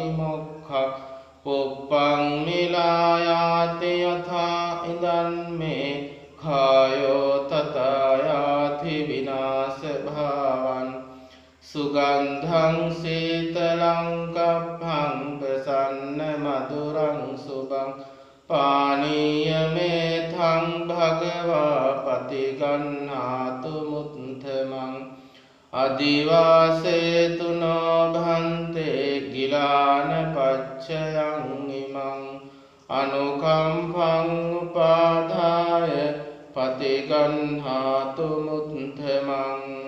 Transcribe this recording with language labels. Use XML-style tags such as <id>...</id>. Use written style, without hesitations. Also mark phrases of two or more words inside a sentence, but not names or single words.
<pi>මොක්ඛං පුප්පං මිලායාති යථා ඉදන් මේ කායෝ තතයාති විනාශ භාවං සුගන්ධං සීතලං කප්පං ප්‍රසන්න මధుරං සුභං පානීය මේතං භගවා පතිගන්නාතු මුත්තමං අදිවාසේතු නොභන්තේ ගිලාන පච්චයං ඉමං අනුකම්පං උපාදාය පතිගන්නාතු මුත්තමං</pi>